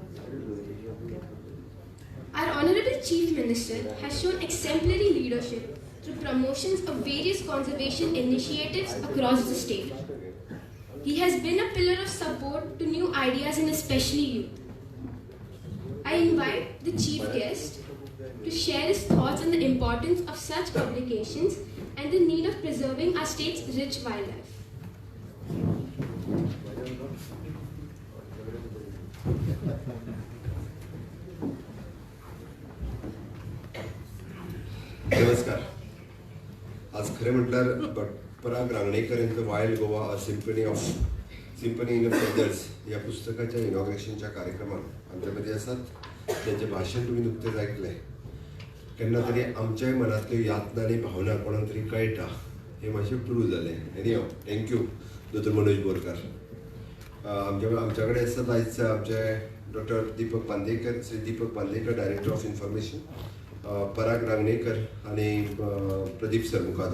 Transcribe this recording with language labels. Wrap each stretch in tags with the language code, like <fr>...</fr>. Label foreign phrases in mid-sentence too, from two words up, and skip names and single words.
<en>Our Honorable Chief Minister has shown exemplary leadership through promotions of various conservation initiatives across the state. He has been a pillar of support to new ideas and especially youth. I invite the chief guest to share his thoughts on the importance of such publications and the need of preserving our state's rich wildlife.</en> <mr>नमस्कार. आज खरं म्हटल्यार पराग रांगणेकर यांचं वाईल्ड गोवा अ सिम्फनी इन फेदर्स या पुस्तकाच्या इनॉग्रेशनच्या कार्यक्रमात आमच्यामध्ये असतात. त्यांचे भाषण तुम्ही नुकतेच ऐकले.</mr> <kok>केन्ना तरी आमच्याय मनातल्यो यातना आनी भावना कोणाक तरी कळटा हे मातशें प्रूव जालें.</kok> <en>anyhow thank you</en> <kok>दोतोर मनोज बोरकार. आमच्या कडेन आसात आयज आमचे डॉक्टर दीपक बांदेकर, श्री दीपक बांदेकर,</kok> <en>director of information,</en> <kok>पराग रांगणेकर आणि प्रदीप सरमुखादर.</kok>